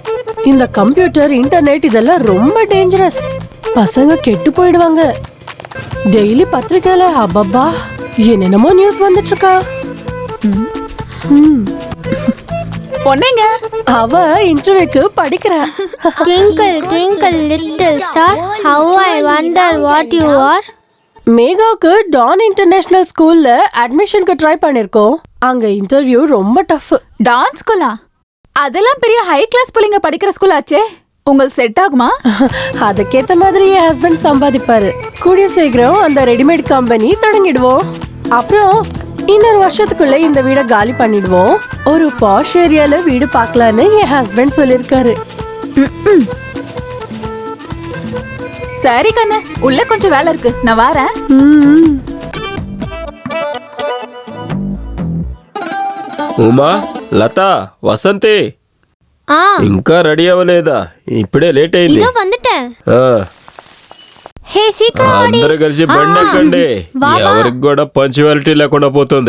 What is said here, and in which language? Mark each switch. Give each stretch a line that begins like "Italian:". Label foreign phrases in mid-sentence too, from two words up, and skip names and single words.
Tamil: இந்த கம்ப்யூட்டர், இன்டர்நெட் இதெல்லாம் ரொம்ப டேஞ்சரஸ். பசங்க கெட்டு போயிடுவாங்க. டெய்லி பத்திரிக்கையில அப்பப்பா என்னென்னமோ நியூஸ் வந்துட்டு இருக்கா. பொண்ணுங்க, அவ இன்டர்வியூக்கு படிக்கிறா.
English: Twinkle, twinkle, little star, how I wonder what you are.
Tamil: மேகாவுக்கு டான் இன்டர்நேஷனல் ஸ்கூல்ல அட்மிஷனுக்கு ட்ரை பண்ணிருக்கோம். அங்க இன்டர்வியூ ரொம்ப டஃப். டான்ஸ் ஸ்கூலா? அதெல்லாம் பெரிய
English: high class
Tamil: பிள்ளைங்க படிக்கிற ஸ்கூல் ஆச்சே. உங்களுக்கு செட் ஆகுமா? அதுக்கேத்த மாதிரி என் ஹஸ்பண்ட் சம்பாதிப்பாரு. கூடிய சீக்கிரம் அந்த
English: readymade company
Tamil: தொடங்கிடுவோம். அப்புறம் இன்னொரு வருஷத்துக்குள்ள இந்த வீட காலி பண்ணிடுவோம். ஒரு
English: posh areala
Tamil: வீடு பார்க்கலான்னு என் ஹஸ்பண்ட் சொல்லிருக்காரு. சரி கண்ணு, உள்ள கொஞ்சம் வேலை இருக்கு, நான் வரேன்.
Telugu: ఉమా, లత, వసంతి ఇంకా రెడీ అవ్వలేదా? ఇప్పుడే లేట్ అయింది. హే, సీక్రెట్ అందరూ కలిసి బండి ఎక్కండి. ఎవరికి కూడా పంచువాలిటీ లేకుండా పోతుంది.